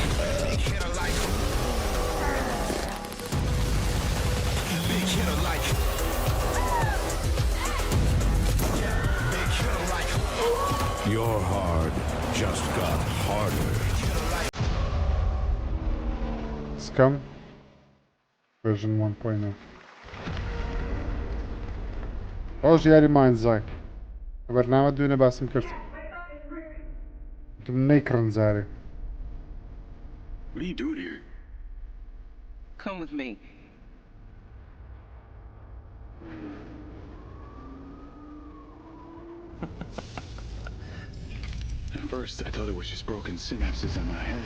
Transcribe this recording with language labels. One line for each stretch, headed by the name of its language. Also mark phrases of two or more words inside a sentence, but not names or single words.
English: Big hitter like big hitter like big hitter like Your hard just got harder. Scum version 1.0.
Central Kurdish: ڕۆژ یاری ماینزای بەرنامە دوێنێ باسم کرد نەیکڕن جارێ.
English: What are you doing here? Come with me. At first, I thought it was just broken synapses in my head.